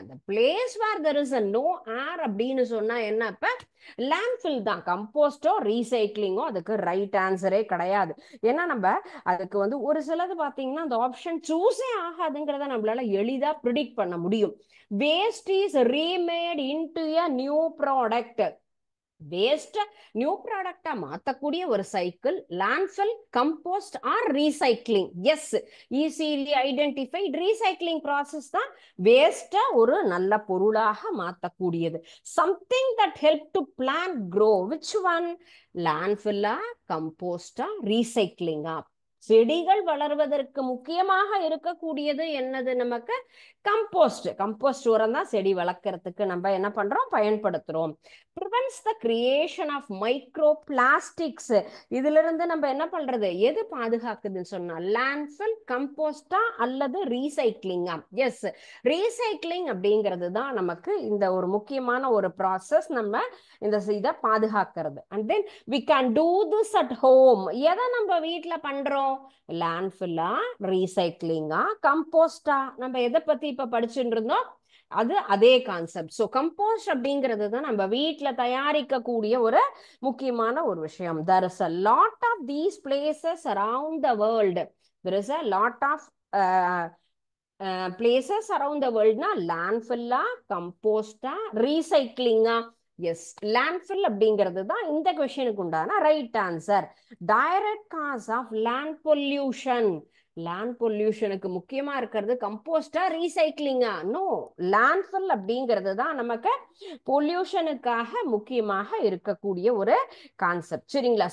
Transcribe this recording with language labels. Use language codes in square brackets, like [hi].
[en] the place where there is a no air [ta] அப்படின்னு சொன்னா என்ன? இப்ப லேண்ட்ஃபில் தான். கம்போஸ்டோ ரீசைக்ளிங்கோ அதுக்கு ரைட் ஆன்சரே கிடையாது. ஏன்னா நம்ம அதுக்கு வந்து ஒரு சிலது பாத்தீங்கன்னா அந்த ஆப்ஷன் சூஸே ஆகாதுங்கிறத நம்மளால எளிதா ப்ரிடிக்ட் பண்ண முடியும். [en] Waste is remade into a new product. [ta] Waste new ப்ராடக்டா மாத்தக்கூடிய ஒரு cycle landfill, compost R recycling. S, easily identified recycling process தான் வேஸ்ட ஒரு நல்ல பொருளாக மாத்தக்கூடியது. [en] Something that help to plant grow. Which one? [ta] லேண்ட்ஃபில்லா, கம்போஸ்டா, ரீசைக்ளிங்கா? செடிகள் வளர்வதற்கு முக்கியமாக இருக்கக்கூடியது என்னது? நமக்கு கம்போஸ்ட். கம்போஸ்ட் உரம் தான் செடி வளர்க்கறதுக்கு நம்ம என்ன பண்றோம்? பயன்படுத்துறோம். [en] prevents the creation of microplastics. [ta] இதுல இருந்து நம்ம என்ன பண்றது? எது பாதுகாக்குதுன்னு சொன்னா லேண்ட்ஃபில், கம்போஸ்டா அல்லது ரீசைக்ளிங்கா? எஸ், ரீசைக்ளிங் அப்படிங்கிறது தான் நமக்கு இந்த ஒரு முக்கியமான ஒரு ப்ராசஸ், நம்ம இந்த இதை பாதுகாக்கிறது. [en] And then we can do this at home. [ta] எதை நம்ம வீட்டுல பண்றோம்? லேண்ட்ஃபில்லா, ரீசைக்ளிங்கா, கம்போஸ்டா? நம்ம எதை பத்தி இப்ப படிச்சுட்டு இருந்தோம்? அது அதே கான்செப்ட். ஸோ கம்போஸ்ட் அப்படிங்கிறது தான் நம்ம வீட்டில் தயாரிக்கக்கூடிய ஒரு முக்கியமான ஒரு விஷயம். [en] there is a lot of these places around the world. there is a lot of places around the world. [ta] னா லேண்ட்ஃபில்லா, கம்போஸ்டா, ரீசைக்ளிங்கா? எஸ், லேண்ட்ஃபில் அப்படிங்கிறது தான் இந்த கொஸ்டினுக்கு உண்டான right answer. [en] Direct cause of land pollution. [ta] Land பொல்யூஷனுக்கு முக்கியமா இருக்கிறது கம்போஸ்டா, ரீசைக்ளிங்கா? நோ, லேண்ட்ஃபில் அப்படிங்கிறது தான் நமக்கு பொல்யூஷனுக்காக முக்கியமாக இருக்கக்கூடிய ஒரு கான்செப்ட். சரிங்களா?